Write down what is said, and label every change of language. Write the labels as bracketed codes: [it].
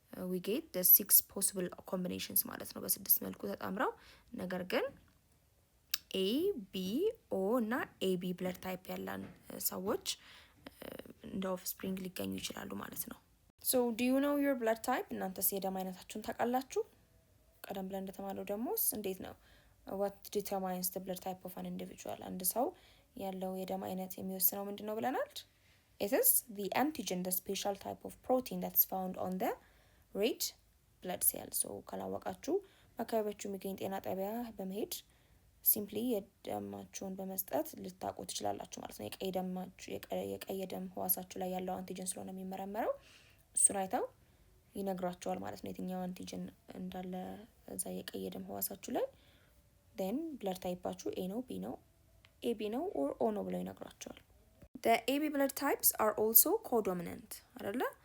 [en] we get the 6 possible combinations [am] ማለት ነው። በስድስት መልኩ ተጣምረው ነገር ግን ኤ ቢ ኦ እና ኤቢ ብለድ ታይፕ ያላን ሰዎች እንደ offspring ሊገኙ ይችላሉ ማለት ነው። [en] so do you know your blood type? [am] እናንተስ የደም አይነታችሁን ታውቃላችሁ? ቀደም ብለን እንደተማረው ደሞስ እንዴት ነው [en] what determines the blood type of an individual? [am] አንድ ሰው ያለው የደም አይነት የሚወስነው ምንድነው ብለናል? [en] it is the antigen, the special type of protein that is found on the red blood cell. [am] so ካላወቃችሁ በአካባቢያችሁ የሚገኝ ጤና ጣቢያ በመሄድ ሲምፕሊ የደማችሁን በመስጠት ልታውቁ ትችላላችሁ ማለት ነው። የቀይ ደም ህዋሳችሁ ላይ ያለው አንቲጀን ስለሆነ የሚመረመረው እሱን አይተው ይነግራቸዋል ማለት ነው። የትኛው አንቲጀን እንዳለ እዛ የቀይ ደም ህዋሳችሁ ላይ then blood typeአችሁ ኤ ነው ቢ ነው ኤቢ ነው or ኦ ነው ብለው ይነግራቸዋል። [en] the AB blood types are also codominant [am] አይደለ?